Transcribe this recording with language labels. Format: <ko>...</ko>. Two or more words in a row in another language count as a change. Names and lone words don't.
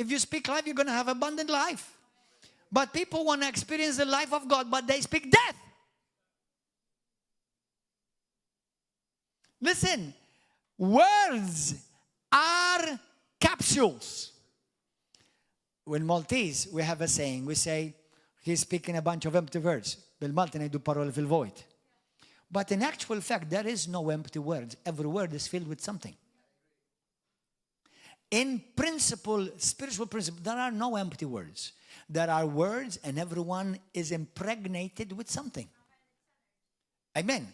<en>If you speak life, you're going to have abundant life. But people want to experience the life of God, but they speak death. Listen, words are capsules. In Maltese, we have a saying. We say, he's speaking a bunch of empty words.</en> <mt>Bil-Malti ngħidu paroli fil-vojt.</mt> <en>But in actual fact, there is no empty words. Every word is filled with something. In principle, spiritual principle, there are no empty words. There are words and everyone is impregnated with something. Amen.</en>